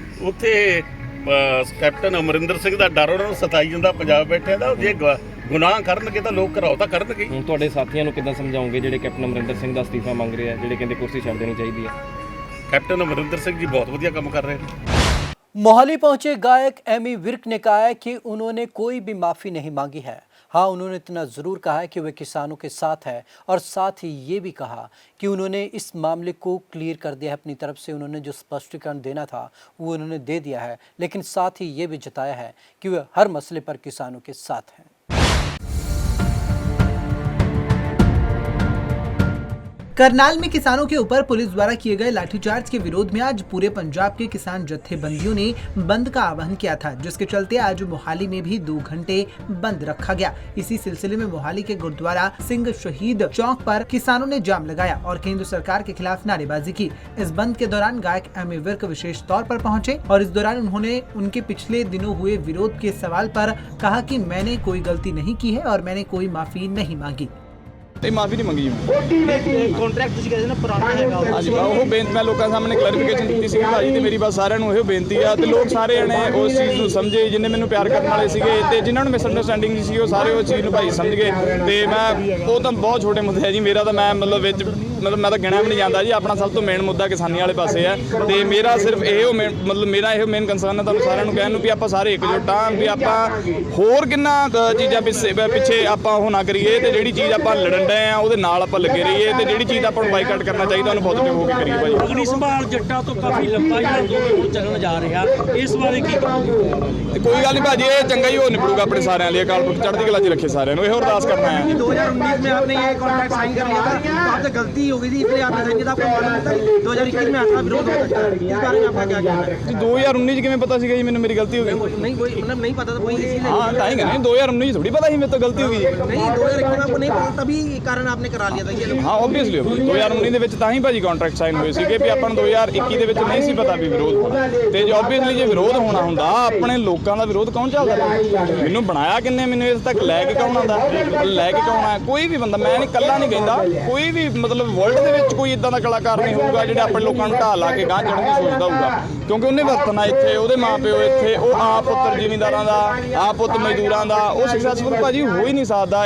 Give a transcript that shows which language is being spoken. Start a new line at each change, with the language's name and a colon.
Punjabi: ਉੱਥੇ ਕੈਪਟਨ ਅਮਰਿੰਦਰ ਸਿੰਘ ਦਾ ਡਰ ਉਹਨਾਂ ਨੂੰ ਸਤਾਈ ਜਾਂਦਾ, ਪੰਜਾਬ ਬੈਠਿਆਂ ਦਾ। ਜੇ ਗੁਨਾਹ ਕਰਨਗੇ ਤਾਂ ਲੋਕ ਘਰਾਓ ਤਾਂ ਕਰਨਗੇ। ਹੁਣ ਤੁਹਾਡੇ ਸਾਥੀਆਂ ਨੂੰ ਕਿੱਦਾਂ ਸਮਝਾਉਂਗੇ ਜਿਹੜੇ ਕੈਪਟਨ ਅਮਰਿੰਦਰ ਸਿੰਘ ਦਾ ਅਸਤੀਫਾ ਮੰਗ ਰਹੇ ਆ, ਜਿਹੜੇ ਕਹਿੰਦੇ ਕੁਰਸੀ ਛੱਡ ਦੇਣੀ ਚਾਹੀਦੀ ਹੈ? ਕੈਪਟਨ ਅਮਰਿੰਦਰ ਸਿੰਘ ਜੀ ਬਹੁਤ ਵਧੀਆ ਕੰਮ ਕਰ ਰਹੇ ਨੇ।
Hindi: मोहाली पहुंचे गायक एमी विर्क ने कहा है कि उन्होंने कोई भी माफ़ी नहीं मांगी है। हाँ, उन्होंने इतना ज़रूर कहा है कि वे किसानों के साथ है और साथ ही ये भी कहा कि उन्होंने इस मामले को क्लियर कर दिया है। अपनी तरफ से उन्होंने जो स्पष्टीकरण देना था वो उन्होंने दे दिया है, लेकिन साथ ही ये भी जताया है कि वे हर मसले पर किसानों के साथ हैं। करनाल में किसानों के ऊपर पुलिस द्वारा किए गए लाठीचार्ज के विरोध में आज पूरे पंजाब के किसान जत्थेबंदियों ने बंद का आह्वान किया था, जिसके चलते आज मोहाली में भी 2 घंटे बंद रखा गया। इसी सिलसिले में मोहाली के गुरुद्वारा सिंह शहीद चौक पर किसानों ने जाम लगाया और केंद्र सरकार के खिलाफ नारेबाजी की। इस बंद के दौरान गायक एमी विर्क विशेष तौर पर पहुंचे और इस दौरान उन्होंने उनके पिछले दिनों हुए विरोध के सवाल पर कहा कि मैंने कोई गलती नहीं की है और मैंने कोई माफी नहीं मांगी।
Punjabi: ਇਹ ਮਾਫੀ ਨਹੀਂ ਮੰਗੀ ਜੀ। ਕੰਟਰੈਕਟ ਤੁਸੀਂ ਕਹਿੰਦੇ ਨਾ ਪੁਰਾਣਾ ਹੈਗਾ ਹਾਂਜੀ, ਉਹ ਬੇਨਤੀ ਮੈਂ ਲੋਕਾਂ ਸਾਹਮਣੇ ਕਲੈਰੀਫਿਕੇਸ਼ਨ ਦਿੱਤੀ ਸੀ ਭਾਜੀ, ਤੇ ਮੇਰੀ ਬਸ ਸਾਰਿਆਂ ਨੂੰ ਇਹੋ ਬੇਨਤੀ ਆ ਤੇ ਲੋਕ ਸਾਰੇ ਜਣੇ ਉਸ ਚੀਜ਼ ਨੂੰ ਸਮਝੇ, ਜਿੰਨੇ ਮੈਨੂੰ ਪਿਆਰ ਕਰਨ ਵਾਲੇ ਸੀਗੇ ਤੇ ਜਿਨ੍ਹਾਂ ਨੂੰ ਮਿਸ ਅੰਡਰਸਟੈਂਡਿੰਗ ਸੀ ਉਹ ਸਾਰੇ ਉਸ ਚੀਜ਼ ਨੂੰ ਭਾਈ ਸਮਝ ਗਏ। ਤੇ ਮੈਂ ਉਹ ਤਾਂ ਬਹੁਤ ਛੋਟੇ ਮੁੱਦੇ ਆ ਜੀ, ਮੇਰਾ ਤਾਂ ਮੈਂ ਵਿੱਚ ਮੈਂ ਤਾਂ ਗਿਣਿਆ ਵੀ ਨਹੀਂ ਜਾਂਦਾ ਜੀ। ਆਪਣਾ ਸਭ ਤੋਂ ਮੇਨ ਮੁੱਦਾ ਕਿਸਾਨੀ ਵਾਲੇ ਪਾਸੇ ਆ ਤੇ ਮੇਰਾ ਸਿਰਫ ਇਹੋ ਮੇਰਾ ਇਹੋ ਮੇਨ ਕੰਸਰਨ ਹੈ ਤੁਹਾਨੂੰ ਸਾਰਿਆਂ ਨੂੰ ਕਹਿਣ ਨੂੰ ਵੀ ਆਪਾਂ ਸਾਰੇ ਇਕਜੁੱਟ ਆ, ਵੀ ਆਪਾਂ ਹੋਰ ਕਿੰਨਾ ਚੀਜ਼ਾਂ ਪਿੱਛੇ ਆਪਾਂ ਉਹ ਨਾ ਕਰੀਏ ਤੇ ਜਿਹੜੀ ਚੀਜ਼ ਆਪਾਂ ਲੜਨ ਡਏ ਆ ਉਹਦੇ ਨਾਲ ਆਪਾਂ ਲੱਗੇ ਰਹੀਏ ਤੇ ਜਿਹੜੀ ਚੀਜ਼ ਆਪਾਂ ਨੂੰ ਬਾਈਕਾਟ ਕਰਨਾ ਚਾਹੀਦਾ ਉਹਨੂੰ ਪੋਜ਼ਿਟਿਵ ਹੋ ਕੇ ਕਰੀਏ ਭਾਜੀ। ਅਗਨੀ ਸੰਭਾਲ ਜੱਟਾਂ ਤੋਂ ਕਾਫੀ ਲੰਬਾ ਜਿਹੜਾ ਅੰਦੋਲਨ ਚੱਲਣ ਜਾ ਰਿਹਾ, ਇਸ ਬਾਰੇ ਕੀ ਕਹੋਗੇ? ਕੋਈ ਗੱਲ ਨਹੀਂ ਭਾਜੀ, ਇਹ ਚੰਗਾ ਹੀ ਹੋ ਨਿਬੜੂਗਾ ਆਪਣੇ ਸਾਰਿਆਂ ਲਈ। ਅਕਾਲ ਪੁਰਖ ਚੜ੍ਹਦੀ ਕਲਾ 'ਚ ਰੱਖੇ ਸਾਰਿਆਂ ਨੂੰ, ਇਹੋ ਅਰਦਾਸ ਕਰਨਾ ਹੈ।
Hindi: 2019 में आपने ये कॉन्ट्रैक्ट साइन कर लिया था, तो आपसे गलती हो गई थी इसलिए आपने साइन किया था, आपको मालूम था 2021 में आपका विरोध हो सकता है, इस बारे में आपका क्या कहना है?
Punjabi: 2019 'ਚ ਕਿਵੇਂ ਪਤਾ ਸੀਗਾ ਜੀ ਮੈਨੂੰ ਮੇਰੀ ਗਲਤੀ ਹੋ ਗਈ?
Hindi: नहीं कोई मतलब नहीं पता था कोई इसीलिए
Punjabi: हाँ ਤਾਂ ਹੀ ਕਹਿੰਦੇ 2019 थोड़ी पता ही मेरे तो गलती हो गई।
Hindi: नहीं 2021 में आपको नहीं पता, तभी कारण आपने करा लिया था ये।
Punjabi: ਹਾਂ ਓਬਵੀਅਸਲੀ 2019 ਦੇ ਵਿੱਚ ਤਾਂ ਹੀ ਭਾਜੀ ਕੰਟਰੈਕਟ ਸਾਈਨ ਹੋਏ ਸੀਗੇ ਵੀ ਆਪਾਂ ਨੂੰ 2021 ਦੇ ਵਿੱਚ ਨਹੀਂ ਸੀ ਪਤਾ ਵੀ ਵਿਰੋਧ ਹੋਣਾ ਤੇ ਜੇ ਓਬਵੀਅਸਲੀ ਜੇ ਵਿਰੋਧ ਹੋਣਾ ਹੁੰਦਾ ਆਪਣੇ ਲੋਕਾਂ ਦਾ ਵਿਰੋਧ ਕੌਣ ਚੱਲਦਾ? ਮੈਨੂੰ ਬਣਾਇਆ ਕਿੰਨੇ, ਮੈਨੂੰ ਇਸ ਤੱਕ ਲੈ ਕੇ ਕੌਣ ਆਉਂਦਾ, ਲੈ ਕੇ ਕੌਣ ਆਇਆ? ਕੋਈ ਵੀ ਬੰਦਾ, ਮੈਂ ਨਹੀਂ ਇਕੱਲਾ ਨਹੀਂ ਕਹਿੰਦਾ, ਕੋਈ ਵੀ ਮਤਲਬ ਵਰਲਡ ਦੇ ਵਿੱਚ ਕੋਈ ਇਦਾਂ ਦਾ ਕਲਾਕਾਰ ਨਹੀਂ ਹੋਊਗਾ ਜਿਹੜਾ ਆਪਣੇ ਲੋਕਾਂ ਨੂੰ ਢਾਹ ਲਾ ਕੇ ਗਾਂਹ ਚੜ੍ਹਨ ਦੀ ਸੋਚਦਾ ਹੋਊਗਾ, ਕਿਉਂਕਿ ਉਹਨੇ ਵਰਤਣਾ ਇੱਥੇ, ਉਹਦੇ ਮਾਪਿਓ ਇੱਥੇ, ਉਹ ਆਪ ਪੁੱਤਰ ਜ਼ਿਮੀਂਦਾਰਾਂ ਦਾ, ਆਪ ਪੁੱਤ ਮਜ਼ਦੂਰਾਂ ਦਾ, ਉਹ ਸਕਸੈਸਫੁਲ ਭਾਜੀ ਹੋ ਹੀ ਨਹੀਂ ਸਕਦਾ।